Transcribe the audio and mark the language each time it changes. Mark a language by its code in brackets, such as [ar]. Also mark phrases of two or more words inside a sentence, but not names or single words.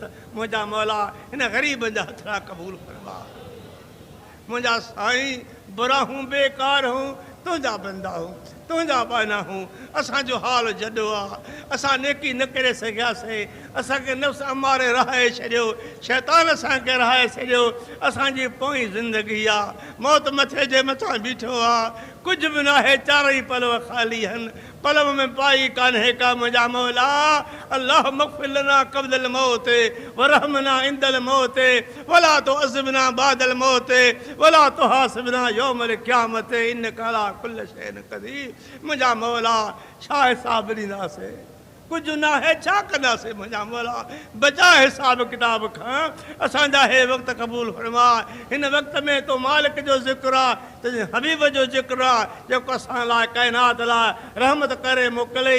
[sd] मुंहिंजा मौला हिन ग़रीबनि जा हथड़ा क़बूल फरमा। मुंहिंजा साईं बुरा हूं बेकार हूं, तुंहिंजा बंदा हूं, तुंहिंजा बाना हूं। असांजो हाल जॾो आहे, असां नेकी न करे सघियासीं, असांखे नफ़्स अमारे रहाए छॾियो, शैतान असांखे रहाए छॾियो। असांजी पोइ ज़िंदगी आहे, मौत मथे जे मथां बीठो आहे, कुझु बि न आहे, चारई पलव ख़ाली आहिनि, पलव में पाई कान्हे का मुंहिंजा मौला। [ar] اللهم اغفر لنا قبل الموت وارحمنا عند الموت ولا تعذبنا بعد الموت ولا تحاسبنا يوم القيامة إنك على كل شيء قدير. [sd] मुंहिंजा मौला छा हिसाब ॾींदासीं, कुझु न आहे, छा कंदासीं मुंहिंजा मौला, बचा हिसाब किताब खां। असांजा हे वक़्तु क़बूल फरमा। हिन वक़्त में तो मालिक जो ज़िक्र आहे, तुंहिंजे हबीब जो ज़िक्र आहे, जेको असां लाइ काइनात लाइ रहमत करे मोकिलियई।